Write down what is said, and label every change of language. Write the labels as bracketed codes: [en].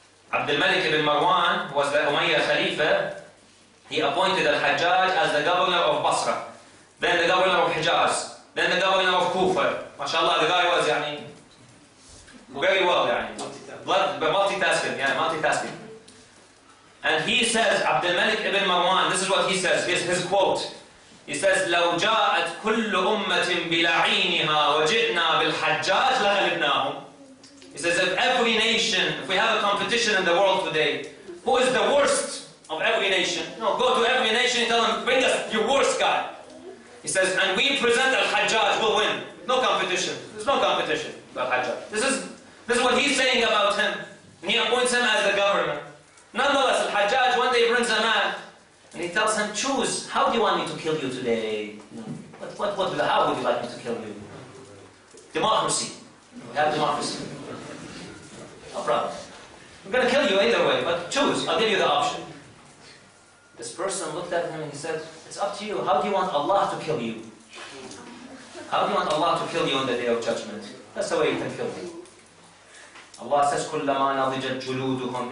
[en] Abdul Malik ibn Marwan was the Umayyad Khalifa. He appointed Al-Hajjaj as the governor of Basra. Then the governor of Hijaz. Then the governor of Kufa. MashaAllah, the guy was very well. Multitasking. Multitasking. And he says, Abdul Malik ibn Marwan, this is what he says, his quote. He says, [ar] لو جاءت كل أمة بلعينها وجئنا بالحجاج لغلبناهم. [en] He says, if every nation, if we have a competition in the world today, who is the worst of every nation? Go to every nation and tell them, bring us your worst guy. He says, and we present Al-Hajjaj, will win. No competition. There's no competition with Al-Hajjaj. This is what he's saying about him. And he appoints him as the governor. Nonetheless, Al-Hajjaj one day brings a man, and he tells him, choose, how do you want me to kill you today? How would you like me to kill you? Democracy. We have democracy. No problem. I'm going to kill you either way, but choose. I'll give you the option. This person looked at him and he said, it's up to you. How do you want Allah to kill you? How do you want Allah to kill you on the day of judgment? That's the way you can kill me. Allah says, [ar] كُلَّمَا نَضِجَتْ جُلُودُهُمْ.